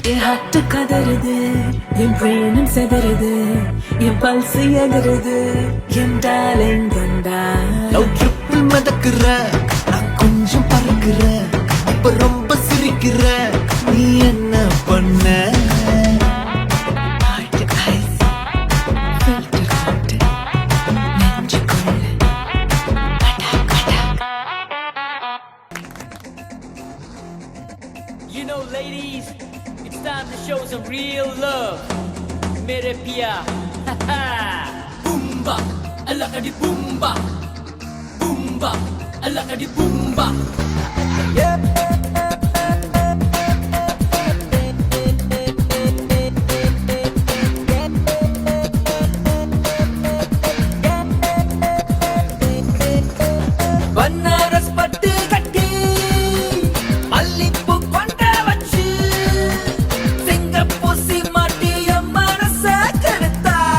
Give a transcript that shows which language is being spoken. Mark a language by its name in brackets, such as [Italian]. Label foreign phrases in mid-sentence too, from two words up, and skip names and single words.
[Tamil] ஹார்ட் கதறுது, என் பிரேனும் செதறுது, என் பல்ஸ் எதறுது, என் டார்லிங் கொண்டா. [English] love triple [Tamil] மிதக்குற, நான் கொஞ்சம் பறக்குற, இப்ப ரொம்ப சிரிக்கிற, நீ என்ன பண்ண? [English] You know, ladies, it's time to show some real love. [Hindi] मेरे पिया, boomba, alakadi boomba, boomba, alakadi boomba. [Tamil] பன்னாரஸ் பட்டு கட்டி மல்லிப்பூ கொண்ட வச்சு சிங்கப்பூசி மாட்டி என் மனச கெடுத்தா.